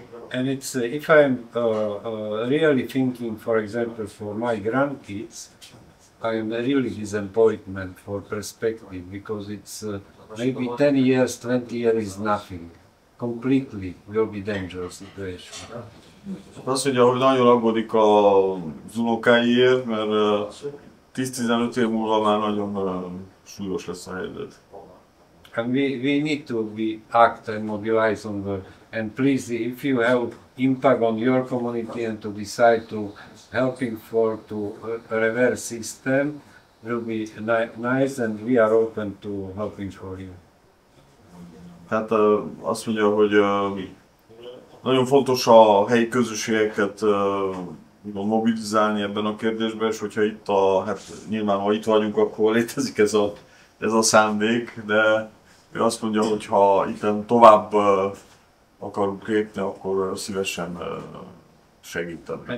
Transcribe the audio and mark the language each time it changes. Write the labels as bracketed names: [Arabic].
[English] And it's if I'm really thinking, for example, for my grandkids, I am a really disappointment for perspective, because it's maybe 10 years, 20 years is nothing. Completely will be dangerous situation. [Hungarian] Azt mondja, hogy nagyon aggódik az unokáiért, mert 10-15 év múlva már nagyon súlyos lesz a helyzet. [English] And we need to act and mobilize on the, and please, if you have impact on your community and to decide to helping to reverse system, will be nice, and we are open to helping for you. [Hungarian] Hát azt mondja, hogy nagyon fontos a helyi közösségeket mobilizálni ebben a kérdésben, és hogyha itt hát nyilván ha itt vagyunk, akkor létezik ez a szándék, de ő azt mondja, hogy ha itt tovább akarunk lépni, akkor szívesen segíteni.